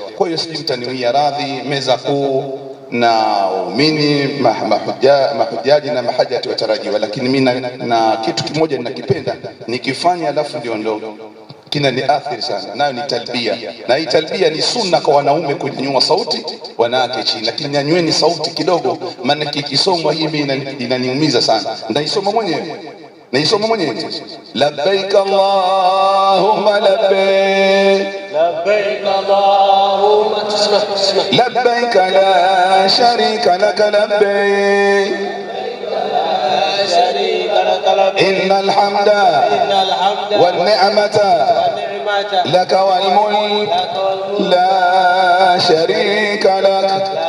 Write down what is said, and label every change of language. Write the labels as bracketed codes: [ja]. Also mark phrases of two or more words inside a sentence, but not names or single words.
[sw] Kwa hiyo sijui mtaniwia radhi, meza kuu na waumini mahujaji na mahajati watarajiwa, lakini mimi na kitu kimoja ninakipenda nikifanya alafu ndio kina ni athiri sana, nayo ni talbia. Na hii talbia ni sunna kwa wanaume kunyanyua sauti, wanawake chini, lakini nyanyueni sauti kidogo, maana kikisomwa hii mimi inaniumiza sana. Naisoma mwenyewe [ar] لبيك اللهم لبيك لبيك اللهم لبيك لا شريك لك لبيك إن الحمد والنعمة لك والملك لا شريك لك.